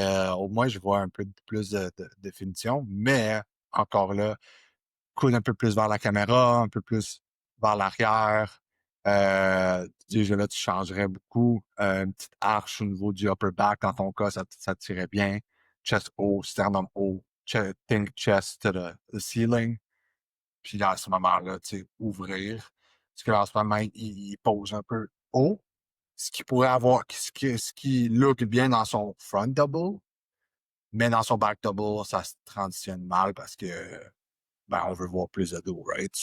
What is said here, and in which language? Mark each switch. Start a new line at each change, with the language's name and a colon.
French: Au moins, je vois un peu plus de définition, mais encore là, coude un peu plus vers la caméra, un peu plus vers l'arrière. Déjà là, tu changerais beaucoup. Une petite arche au niveau du upper back, dans ton cas, ça tirait bien. Chest haut, sternum haut,
English: think chest to the ceiling.
French: Puis là, à ce moment-là, tu sais, ouvrir. Parce que là, en ce moment, il pose un peu haut. Ce qui pourrait avoir, ce qui look bien dans son front double, mais dans son back double, ça se transitionne mal parce que, ben, on veut voir plus de dos, right?